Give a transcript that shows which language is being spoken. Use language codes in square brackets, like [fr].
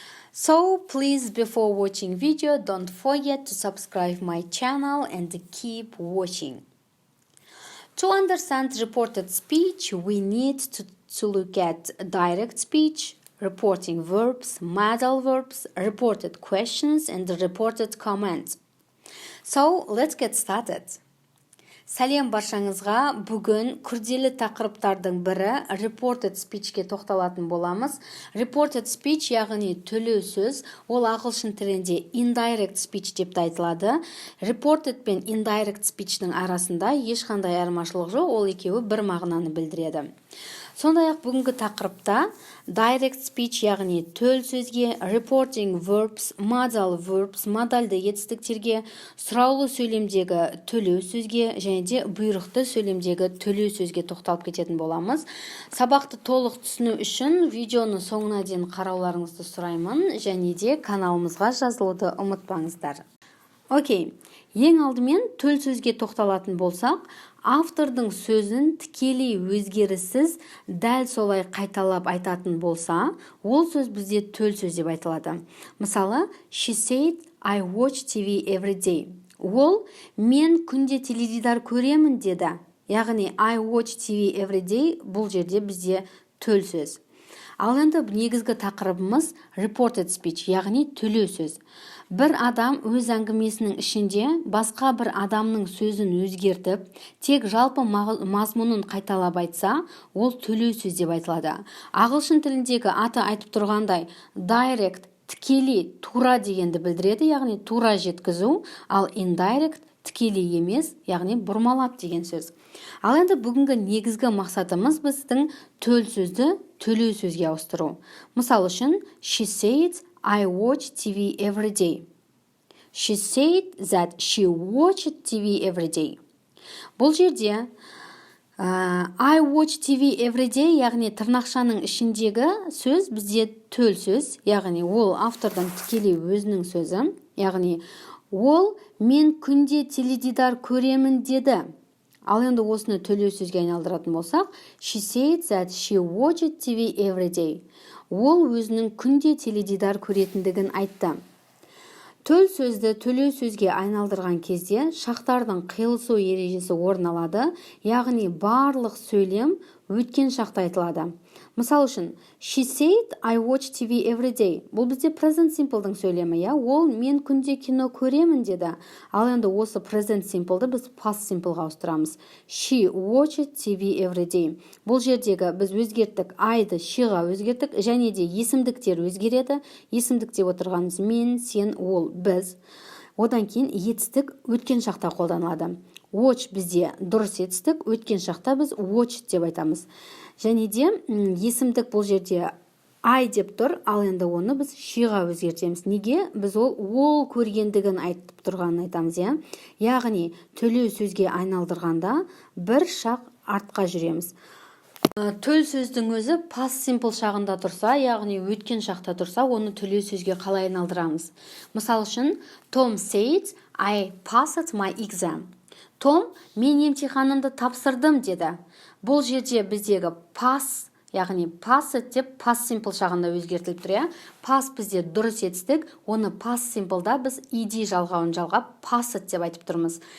[en] So please, before watching video, don't forget to subscribe my channel and keep watching. To understand reported speech, we need to look at direct speech, reporting verbs, modal verbs, reported questions, and reported comments. So, let's get started. [kk] Сәлем баршаңызға, бүгін күрделі тақырыптардың бірі reported speechке тоқталатын боламыз. Reported speech, яғни төлеу сөз, ол ағылшын тілінде indirect speech деп айтылады. Reported пен indirect speech'нің арасында ешқандай айырмашылық жоқ, ол екеуі бір мағынаны білдіреді. Сондай-ақ бүгінгі тақырыпта direct speech, яғни төл сөзге, reporting verbs, modal verbs, модальды етістіктерге, сұраулы сөйлемдегі төлеу сөзге және де бұйрықты сөйлемдегі төлеу сөзге тоқталып кететін боламыз. Сабақты толық түсіну үшін видеоны соңына дейін қарауларыңызды сұраймын және де каналымызға жазылуды ұмытпаңыздар. Окей, ең алдымен төл сөзге тоқталатын болсақ, автордың сөзін тікелей өзгеріссіз дәл солай қайталап айтатын болса, ол сөз бізде төл сөз деп айтылады. [en] Мысалы, she said, I watch TV every day. [kk] Ол, мен күнде теледидар көремін деді. Яғни, [en] I watch TV every day [kk] бұл жерде бізде төл сөз. Ал енді негізгі тақырыбымыз reported speech, яғни төлеу сөз. Бір адам өз әңгімесінің ішінде басқа бір адамның сөзін өзгертіп, тек жалпы мазмұнын қайталап айтса, ол төлеу сөз деп айтылады. Ағылшын тіліндегі аты айтып тұрғандай direct, тікелей, тура дегенді білдіреді, яғни тура жеткізу, ал indirect тікелей емес, яғни бұрмалап деген сөз. Ал енді бүгінгі негізгі мақсатымыз біздің төл сөзді төлеу сөзге ауыстыру. Мысал үшін, [en] she said, I watch TV every day. She said that she watched TV every day. [kk] Бұл жерде [en] I watch TV every day, [kk] яғни тырнақшаның ішіндегі сөз бізде төл сөз, яғни ол автордың тікелей өзінің сөзі, яғни ол мен күнде теледидар көремін деді. Ал енді осыны төлеу сөзге айналдыратын болсақ, [en] she said that she watched TV every day. [kk] Ол өзінің күнде теледидар көретіндігін айтты. Төл сөзді төлеу сөзге айналдырған кезде шақтардың қиылысу ережесі орын алады, яғни барлық сөйлем өткен шақта айтылады. Мысал үшін, [en] she said, I watch TV every day. [kk] Бұл бізде present simple'дың сөйлемі, ол мен күнде кино көремін деді. Ал енді осы present simple'ды біз past simple'ға ауыстырамыз. [en] She watched TV every day. [kk] Бұл жердегі біз өзгерттік I-ды she-ға өзгерттік, және де есімдіктер өзгереді. Есімдік деп отырғанымыз мен, сен, ол, біз. Одан кейін етістік өткен шақта қолданылады. Watch бізде дұрыс етістік, өткен шақта біз watched деп айтамыз. Және де есімдік бұл жерде I деп тұр, ал енді оны біз she-ға өзгертеміз. Неге? Біз ол көргендігін айтып тұрғанын айтамыз, Яғни, төлеу сөзге айналдырғанда бір шақ артқа жүреміз. Төл сөздің өзі past simple шағында тұрса, яғни өткен шақта тұрса, оны төлеу сөзге қалай айналдырамыз? Мысал үшін, [en] Tom said, I passed my exam. [kk] Том, мен емтиханымды тапсырдым деді. Бұл жерде біздегі pass, яғни passed деп past simple шағында өзгертіліп тұр, Pass бізде дұрыс етістік, оны past simple'да біз ed жалғауын жалғап passed деп айтып тұрмыз.